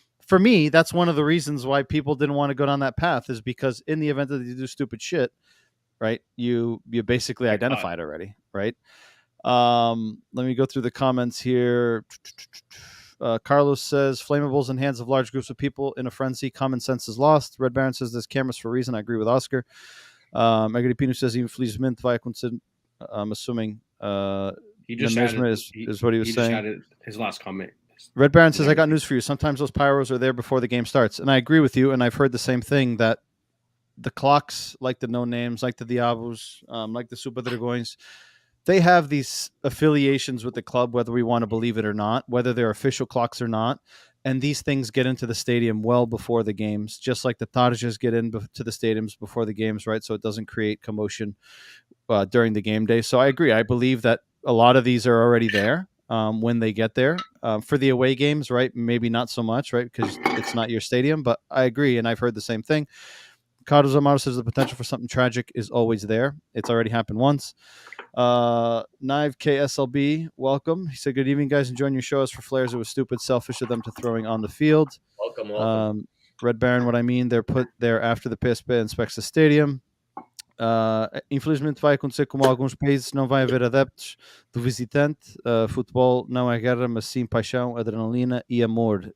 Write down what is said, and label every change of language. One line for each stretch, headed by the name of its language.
English: For me, that's one of the reasons why people didn't want to go down that path, is because in the event that you do stupid shit, right, you basically identified already, right? Let me go through the comments here. Carlos says, flammables in hands of large groups of people in a frenzy. Common sense is lost. Red Baron says there's cameras for a reason. I agree with Oscar. Agripino says,
Portuguese: infelizmente vai acontecer.
English: I'm assuming he just is what he was saying. Just added his last comment. Red Baron says, I got news for you. Sometimes those pyros are there before the game starts. And I agree with you. And I've heard the same thing, that the clocks, like the no names, like the Diabos, like the Super Dragões, they have these affiliations with the club, whether we want to believe it or not, whether they're official clocks or not. And these things get into the stadium well before the games, just like the tarjas get into the stadiums before the games, right? So it doesn't create commotion during the game day. So I agree. I believe that a lot of these are already there. When they get there for the away games, right? Maybe not so much, right? Because it's not your stadium, but I agree. And I've heard the same thing. Carlos Amaro says the potential for something tragic is always there. It's already happened once. Knive KSLB, welcome. He said, good evening, guys. Enjoying your show. As for flares, it was stupid, selfish of them to throwing on the field. Welcome. Red Baron, what I mean, they're put there after the PSP inspects the stadium.
Portuguese: Infelizmente vai acontecer como alguns países, não vai haver adeptos do visitante. Futebol não é guerra, mas sim paixão, adrenalina e amor.